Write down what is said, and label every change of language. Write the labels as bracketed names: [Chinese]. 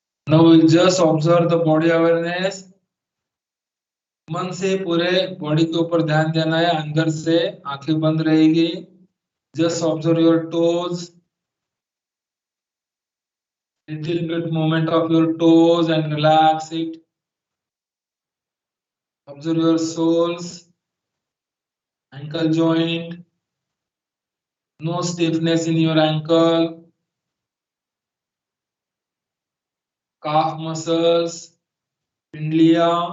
[English] Now we'll just observe the body awareness. [Hindi] मन से पूरे बॉडी के ऊपर ध्यान देना है। अंदर से आंखें बंद रहेगी। [English] Just observe your toes, little bit movement of your toes and relax it. Observe your soles, ankle joint, no stiffness in your ankle, calf muscles, pindia.